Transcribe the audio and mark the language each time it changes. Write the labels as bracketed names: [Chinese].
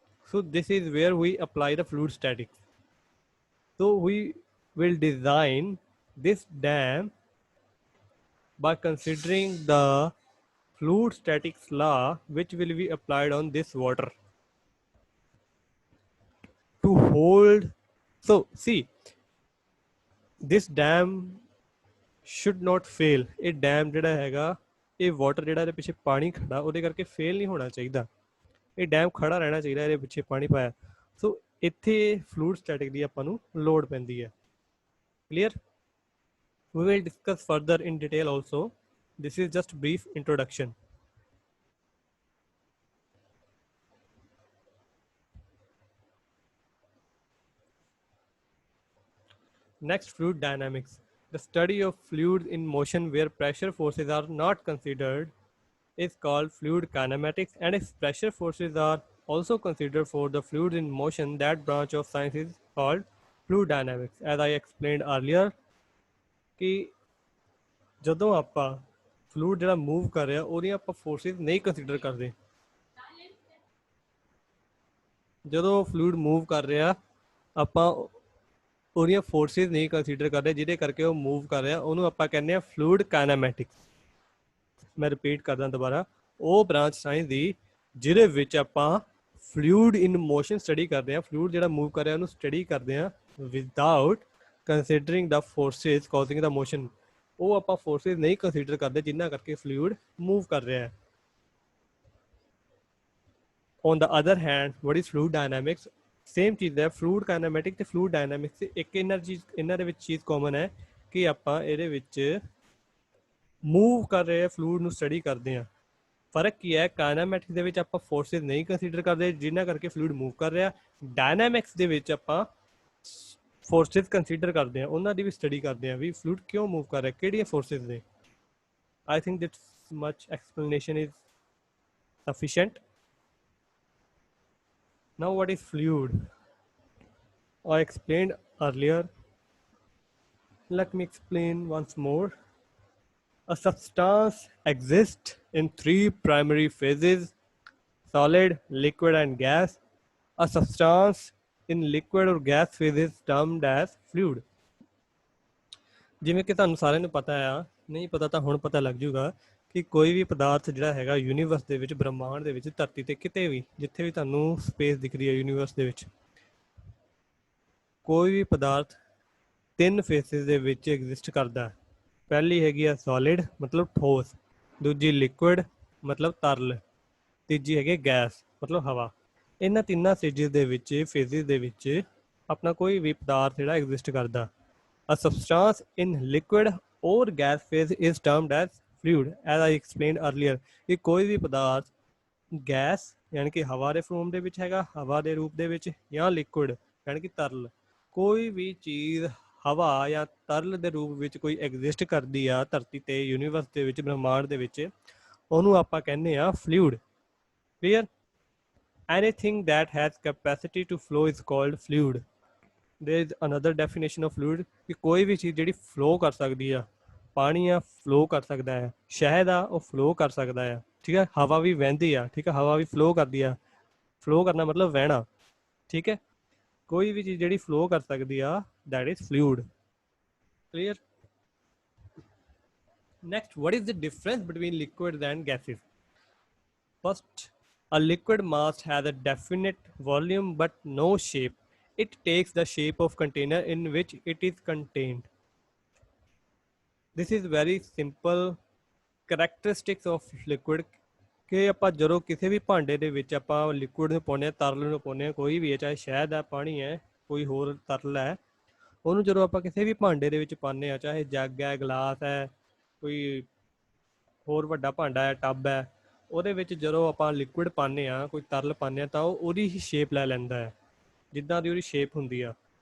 [English] So this is where we apply the fluid statics. So we will design this dam by considering the fluid statics law which will be applied on this water to hold. So see, this dam should not fail. [Punjabi] ਇਹ dam ਜਿਹੜਾ ਹੈਗਾ ਇਹ water ਜਿਹੜਾ ਇਹਦੇ ਪਿੱਛੇ ਪਾਣੀ ਖੜਾ ਉਹਦੇ ਕਰਕੇ ਫੇਲ ਨਹੀਂ ਹੋਣਾ ਚਾਹੀਦਾ, ਇਹ ਡੈਮ ਖੜਾ ਰਹਿਣਾ ਚਾਹੀਦਾ ਇਹਦੇ ਪਿੱਛੇ ਪਾਣੀ ਪਾਇਆ। ਸੋ ਇੱਥੇ ਫਲੂਇਡ ਸਟੈਟਿਕ ਦੀ ਆਪਾਂ ਨੂੰ ਲੋੜ ਪੈਂਦੀ ਹੈ। [English] Clear? We will discuss further in detail also. This is just brief introduction. Next, fluid dynamics. The study of fluids in motion where pressure forces are not considered is called fluid kinematics, and if pressure forces are also considered for the fluids in motion, that branch of science is called fluid dynamics. As I explained earlier, [Punjabi] कि ਜਦੋਂ ਆਪਾਂ fluid ਜਿਹੜਾ move ਕਰ ਰਿਹਾ ਉਹਦੀਆਂ ਆਪਾਂ forces ਨਹੀਂ consider ਕਰਦੇ। ਜਦੋਂ ਫਲੂਇਡ ਮੂਵ ਕਰ ਰਿਹਾ ਆਪਾਂ ਉਹਦੀਆਂ ਫੋਰਸਿਸ ਨਹੀਂ ਕੰਸੀਡਰ ਕਰਦੇ, ਜਿਹਦੇ ਕਰਕੇ ਉਹ ਮੂਵ ਕਰ ਰਿਹਾ, ਉਹਨੂੰ ਆਪਾਂ ਕਹਿੰਦੇ ਆ ਫਲੂਇਡ ਕਾਇਨੈਮੈਟਿਕਸ। ਮੈਂ ਰਿਪੀਟ ਕਰਦਾ ਦੁਬਾਰਾ, ਉਹ ਬ੍ਰਾਂਚ ਸਾਇੰਸ ਦੀ ਜਿਹਦੇ ਵਿੱਚ ਆਪਾਂ ਫਲੂਇਡ ਇਨ ਮੋਸ਼ਨ ਸਟੱਡੀ ਕਰਦੇ ਹਾਂ, ਫਲੂਇਡ ਜਿਹੜਾ ਮੂਵ ਕਰ ਰਿਹਾ ਉਹਨੂੰ ਸਟੱਡੀ ਕਰਦੇ ਹਾਂ [English] Without considering the forces causing the motion. [Punjabi] ਉਹ ਆਪਾਂ ਫੋਰਸਿਸ ਨਹੀਂ ਕੰਸੀਡਰ ਕਰਦੇ ਜਿਨ੍ਹਾਂ ਕਰਕੇ ਫਲੂਇਡ ਮੂਵ ਕਰ ਰਿਹਾ ਹੈ। [English] On the other hand, what is fluid dynamics? [Punjabi] Same ਚੀਜ਼ ਹੈ, ਫਲੂਇਡ ਕਾਇਨੈਮੈਟਿਕ ਤੇ ਫਲੂਇਡ ਡਾਇਨਾਮਿਕਸ ਇੱਕ ਇਹਨਾਂ ਦੇ ਵਿੱਚ ਚੀਜ਼ ਕਾਮਨ ਹੈ ਕਿ ਆਪਾਂ ਇਹਦੇ ਵਿੱਚ ਮੂਵ ਕਰ ਰਹੇ ਫਲੂਇਡ ਨੂੰ ਸਟੱਡੀ ਕਰਦੇ ਹਾਂ। ਫਰਕ ਕੀ ਹੈ? ਕਾਇਨੈਮੈਟਿਕਸ ਦੇ ਵਿੱਚ ਆਪਾਂ ਫੋਰਸਿਸ ਨਹੀਂ ਕੰਸੀਡਰ ਕਰਦੇ ਜਿਨ੍ਹਾਂ ਕਰਕੇ ਫਲੂਇਡ ਮੂਵ ਕਰ ਰਿਹਾ, ਡਾਇਨਾਮਿਕਸ ਦੇ ਵਿੱਚ ਆਪਾਂ ਫੋਰਸਿਸ ਕੰਸੀਡਰ ਕਰਦੇ ਹਾਂ, ਉਹਨਾਂ ਦੀ ਵੀ ਸਟੱਡੀ ਕਰਦੇ ਹਾਂ ਵੀ ਫਲੂਇਡ ਕਿਉਂ ਮੂਵ ਕਰ ਰਿਹਾ, ਕਿਹੜੀਆਂ ਫੋਰਸਿਸ ਨੇ। [English] I think that much explanation is sufficient. Now what is fluid? I explained earlier. Let me explain once more. A substance exists in three primary phases: solid, liquid and gas. A substance in liquid or gas phase is termed as fluid. [Punjabi] ਜਿਵੇਂ ਕਿ ਤੁਹਾਨੂੰ ਸਾਰਿਆਂ ਨੂੰ ਪਤਾ ਆ, ਨਹੀਂ ਪਤਾ ਤਾਂ ਹੁਣ ਪਤਾ ਲੱਗ ਜੂਗਾ ਕਿ ਕੋਈ ਵੀ ਪਦਾਰਥ ਜਿਹੜਾ ਹੈਗਾ ਯੂਨੀਵਰਸ ਦੇ ਵਿੱਚ, ਬ੍ਰਹਮਾਂਡ ਦੇ ਵਿੱਚ, ਧਰਤੀ ਤੇ ਕਿਤੇ ਵੀ ਜਿੱਥੇ ਵੀ ਤੁਹਾਨੂੰ ਸਪੇਸ ਦਿਖਦੀ ਹੈ ਯੂਨੀਵਰਸ ਦੇ ਵਿੱਚ, ਕੋਈ ਵੀ ਪਦਾਰਥ ਤਿੰਨ ਫੇਸਿਸ ਦੇ ਵਿੱਚ ਐਗਜ਼ਿਸਟ ਕਰਦਾ। ਪਹਿਲੀ ਹੈਗੀ ਆ ਸੋਲਿਡ ਮਤਲਬ ਠੋਸ, ਦੂਜੀ ਲਿਕੁਇਡ ਮਤਲਬ ਤਰਲ, ਤੀਜੀ ਹੈਗੀ ਗੈਸ ਮਤਲਬ ਹਵਾ। ਇਹਨਾਂ ਤਿੰਨਾਂ ਸਟੇਜਿਸ ਦੇ ਵਿੱਚ, ਫੇਸਿਸ ਦੇ ਵਿੱਚ ਆਪਣਾ ਕੋਈ ਵੀ ਪਦਾਰਥ ਜਿਹੜਾ ਐਗਜ਼ਿਸਟ ਕਰਦਾ। [English] A substance in liquid or gas phase is termed as fluid, as I explained earlier. [Punjabi] ਕਿ ਕੋਈ ਵੀ ਪਦਾਰਥ ਗੈਸ ਯਾਨੀ ਕਿ ਹਵਾ ਦੇ ਫੋਰਮ ਦੇ ਵਿੱਚ ਹੈਗਾ, ਹਵਾ ਦੇ ਰੂਪ ਦੇ ਵਿੱਚ, ਜਾਂ ਲਿਕੁਇਡ ਯਾਨੀ ਕਿ ਤਰਲ, ਕੋਈ ਵੀ ਚੀਜ਼ ਹਵਾ ਜਾਂ ਤਰਲ ਦੇ ਰੂਪ ਵਿੱਚ ਕੋਈ ਐਗਜ਼ਿਸਟ ਕਰਦੀ ਆ ਧਰਤੀ ਤੇ, ਯੂਨੀਵਰਸ ਦੇ ਵਿੱਚ, ਬ੍ਰਹਮਾਂਡ ਦੇ ਵਿੱਚ, ਉਹਨੂੰ ਆਪਾਂ ਕਹਿੰਦੇ ਆ fluid. [English] Clear? Anything that has capacity to flow is called fluid. There is another definition of fluid [Punjabi] ਕਿ ਕੋਈ ਵੀ ਚੀਜ਼ ਜਿਹੜੀ ਫਲੋ ਕਰ ਸਕਦੀ ਆ, ਪਾਣੀ ਆ ਫਲੋ ਕਰ ਸਕਦਾ ਹੈ, ਸ਼ਹਿਦ ਆ ਉਹ ਫਲੋ ਕਰ ਸਕਦਾ ਆ, ਠੀਕ ਹੈ, ਹਵਾ ਵੀ ਵਹਿੰਦੀ ਆ, ਠੀਕ ਹੈ, ਹਵਾ ਵੀ ਫਲੋ ਕਰਦੀ ਆ, ਫਲੋ ਕਰਨਾ ਮਤਲਬ ਵਹਿਣਾ, ਠੀਕ ਹੈ, ਕੋਈ ਵੀ ਚੀਜ਼ ਜਿਹੜੀ ਫਲੋ ਕਰ ਸਕਦੀ ਆ [English] that is fluid. Clear? Next, what is the difference between liquids and gases? First, a liquid mass has a definite volume but no shape. It takes the shape of container in which it is contained. This is very simple characteristics of liquid [Punjabi] ਕਿ ਆਪਾਂ ਜਦੋਂ ਕਿਸੇ ਵੀ ਭਾਂਡੇ ਦੇ ਵਿੱਚ ਆਪਾਂ liquid ਨੂੰ ਪਾਉਂਦੇ ਹਾਂ, ਤਰਲ ਨੂੰ ਪਾਉਂਦੇ ਹਾਂ, ਕੋਈ ਵੀ ਹੈ, ਚਾਹੇ ਸ਼ਹਿਦ ਹੈ, ਪਾਣੀ ਹੈ, ਕੋਈ ਹੋਰ ਤਰਲ ਹੈ, ਉਹਨੂੰ ਜਦੋਂ ਆਪਾਂ ਕਿਸੇ ਵੀ ਭਾਂਡੇ ਦੇ ਵਿੱਚ ਪਾਉਂਦੇ ਹਾਂ, ਚਾਹੇ ਜੱਗ ਹੈ, ਗਲਾਸ ਹੈ, ਕੋਈ ਹੋਰ ਵੱਡਾ ਭਾਂਡਾ ਹੈ, ਟੱਬ ਹੈ, ਉਹਦੇ ਵਿੱਚ ਜਦੋਂ ਆਪਾਂ ਲਿਕੁਇਡ ਪਾਉਂਦੇ ਹਾਂ, ਕੋਈ ਤਰਲ ਪਾਉਂਦੇ ਹਾਂ, ਤਾਂ ਉਹ ਉਹਦੀ ਹੀ ਸ਼ੇਪ ਲੈ ਲੈਂਦਾ ਹੈ, ਜਿੱਦਾਂ ਦੀ ਉਹਦੀ ਸ਼ੇਪ ਹੁੰਦੀ ਆ।